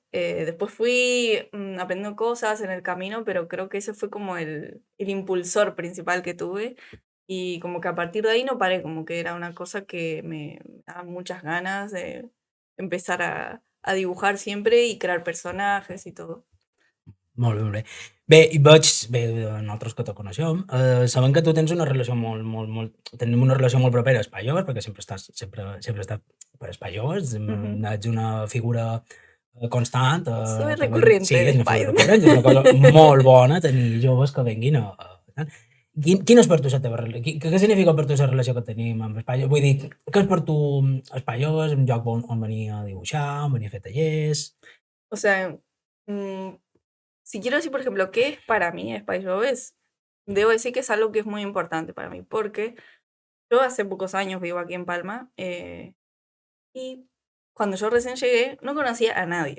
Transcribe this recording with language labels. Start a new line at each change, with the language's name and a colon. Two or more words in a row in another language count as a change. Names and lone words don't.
Spanish: Después fui aprendiendo cosas en el camino, pero creo que ese fue como el impulsor principal que tuve. Y como que a partir de ahí no paré, como que era una cosa que me daba muchas ganas de empezar a dibujar siempre y crear personajes y todo.
Catalan: Molt bé, molt bé. Bé, i veig, bé, nosaltres que te coneixem, sabem que tu tens una relació tenim una relació molt propera a Espai Joves, perquè sempre has estat per Espai Joves, Ujú. ets una figura constant,
Spanish: Soy que ven, sí, recurrente en
Catalan: és una figura Spice. recurrent, és una cosa molt bona tenir joves que venguin tal. Quina és per tu la teva relació? Què significa per tu la relació que tenim amb Espai Joves? Vull dir, què és per tu Espai Joves, un lloc on venir a dibuixar, on venir a fer tallers?
Spanish: O sea, mm, si quiero decir, por ejemplo, qué es para mí Spice Joves, debo decir que es algo que es muy importante para mí, porque yo hace pocos años vivo aquí en Palma, y cuando yo recién llegué no conocía a nadie.